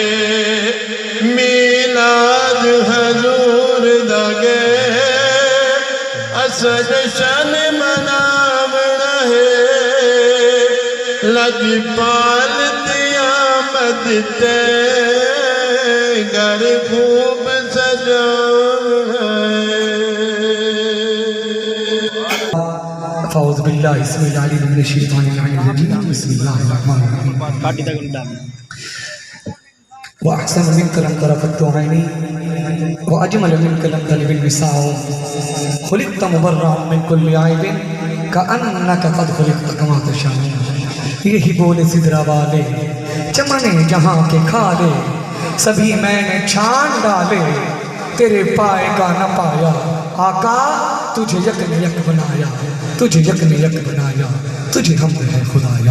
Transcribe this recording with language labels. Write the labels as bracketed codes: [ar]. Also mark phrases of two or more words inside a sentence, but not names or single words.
[pa] میلاد حضور دگے اس جشن مناونا ہے لجپال دی آمد تے گھر خوب سجاونا ہے [ar] فاعوذ باللہ اسم العلیم من الشیطان الرجیم بسم اللہ الرحمن الرحیم وأحسن منك لم تر قط عيني وأجمل منك لم تلد النساء خلقت مبرأ من كل عيب كأنك قد خلقت كما تشاء. [ur] یہی بولے سدرا والے چمنے جہاں کے کھالے سبھی میں نے چھان ڈالے تیرے پائے کا نہ پایا آقا تجھے یکن یک بنایا تجھے یکن یک بنایا تجھے حمد ہے خدایا.